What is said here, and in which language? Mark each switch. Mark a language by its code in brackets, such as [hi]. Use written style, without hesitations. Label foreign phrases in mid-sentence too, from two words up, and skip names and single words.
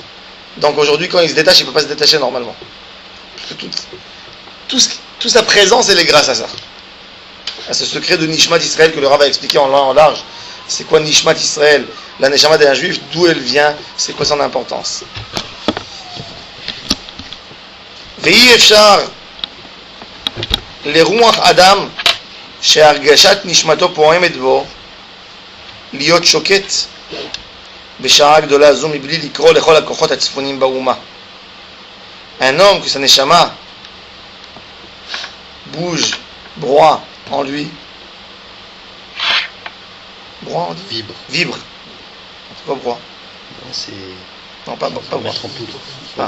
[fr] Donc aujourd'hui, quand il se détache, il ne peut pas se détacher normalement. Parce que toute sa présence, elle est grâce à ça. À ce secret de Nishmat Israël que le Rav a expliqué en long en large. C'est quoi Nishmat Israël? La Neshama d'un juif, d'où elle vient, c'est quoi son importance? [he] ואי אפשר לרוח אדם שהרגשת נשמתו פועמת בו להיות שוקט בשעה גדולה זו מבלי לקרוא לכל הכוחות הצפונים באומה. [fr] Un homme que sa neshama bouge, broie en lui. Broie on dit? Vibre. C'est pas broie. Non, c'est... Non, pas broie. Mettre en poudre. Ah.